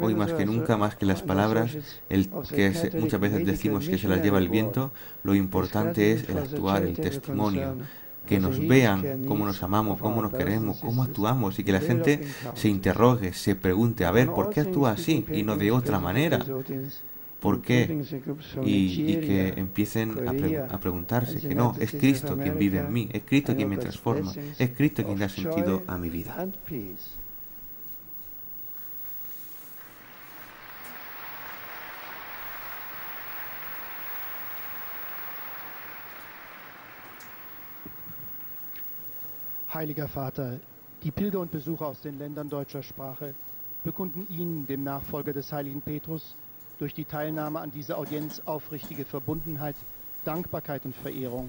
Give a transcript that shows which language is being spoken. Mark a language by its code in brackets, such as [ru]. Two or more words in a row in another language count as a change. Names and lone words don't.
[es] Hoy más que nunca, más que las palabras, muchas veces decimos que se las lleva el viento, lo importante es el actuar, el testimonio, que nos vean cómo nos amamos, cómo nos queremos, cómo actuamos, y que la gente se interrogue, se pregunte, a ver, ¿por qué actúa así y no de otra manera? ¿Por qué? Y que empiecen a preguntarse que no, es Cristo quien vive en mí, es Cristo quien me transforma, es Cristo quien da sentido a mi vida. [de] Heiliger Vater, die Pilger und Besucher aus den Ländern deutscher Sprache bekunden Ihnen, dem Nachfolger des heiligen Petrus, durch die Teilnahme an dieser Audienz aufrichtige Verbundenheit, Dankbarkeit und Verehrung.